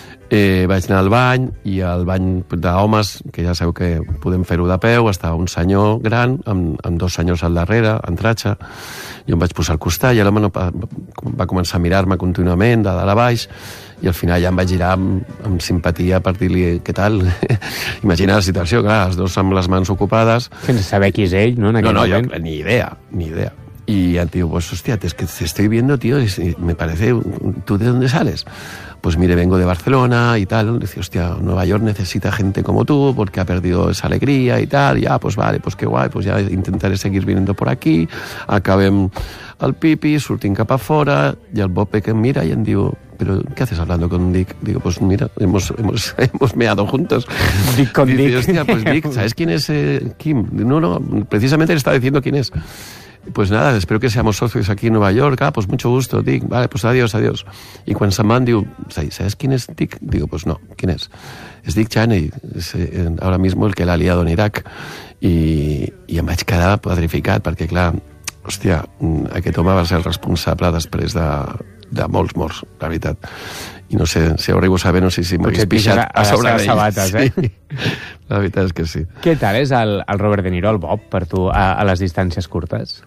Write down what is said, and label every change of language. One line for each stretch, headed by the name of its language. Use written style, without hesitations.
Catalan: Vaig anar al bany i al bany d'homes, que ja sabeu que podem fer-ho de peu, estava un senyor gran amb dos senyors al darrere, en tratxa. Jo em vaig posar al costat i l'home va començar a mirar-me contínuament de dalt a baix i al final ja em vaig girar amb simpatia per dir-li què tal. Imagina la situació, clar, els dos amb les mans ocupades. Sense saber qui és ell, no? No, jo, ni idea, ni idea.
Spanish: Y el tío, pues hostia, es que te estoy viendo, tío, y me parece, ¿tú de dónde sales? Pues mire, vengo de Barcelona y tal. Dice, hostia, Nueva York necesita gente como tú porque ha perdido esa alegría y tal. Ya, pues vale, pues qué guay, pues ya intentaré seguir viniendo por aquí.
Catalan: Acabem el pipi, surtin cap a fora,
Spanish: y el Bope que mira y en digo, ¿pero qué haces hablando con Dick? Digo, pues mira, hemos meado juntos. Dick con dice, Dick. Hostia, pues Dick, ¿sabes quién es Kim? No, precisamente le está diciendo quién es. Pues nada, espero que seamos socios aquí en Nueva York. Ah, pues mucho gusto, Dick. Vale, pues adiós, adiós. Y cuando se van, digo, ¿sabes quién es Dick? Digo, pues no, ¿quién es? Es Dick Cheney, es ahora mismo el que la ha liado en Irak.
Catalan: Y em vaig quedar petrificat, perquè, clar, hòstia, aquest home va ser el responsable després de molts morts, la veritat. I no sé, si arribo a saber, no sé si m'hagués pixat a sobre d'ell. Sabates, sí. La veritat és que sí. Què tal és el Robert De Niro, el Bob, per tu, a les distàncies curtes?